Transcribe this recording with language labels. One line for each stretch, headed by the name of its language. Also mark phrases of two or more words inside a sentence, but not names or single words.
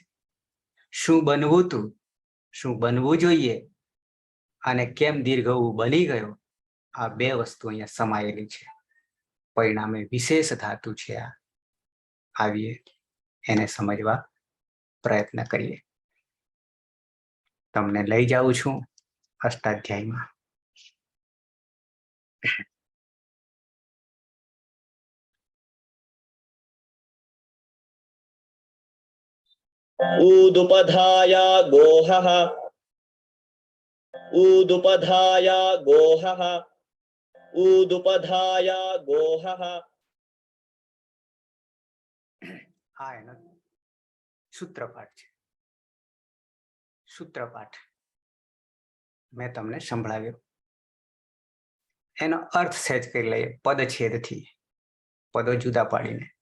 Gujarati: શું બનવું હતું, શું બનવું જોઈએ અને કેમ દીર્ઘ ઉ બની ગયો, આ 2 વસ્તુ અહીંયા સમાયેલી છે. પરિણામે વિશેષ ધાતુ છે. આ આવીએ એને સમજવા પ્રયત્ન કરીએ. તમને લઈ જાઉં છું અષ્ટાધ્યાયમાં.
Sanskrit: ऊदुपधाया गोहः ऊदुपधाया गोहः ऊदुपधाया गोहः.
Gujarati: આ એનો સૂત્રપાઠ છે. સૂત્રપાઠ મેં તમને સંભળાવ્યો. એનો અર્થ સહેજ કરી લઈએ પદછેદથી, પદો જુદા પાડીને.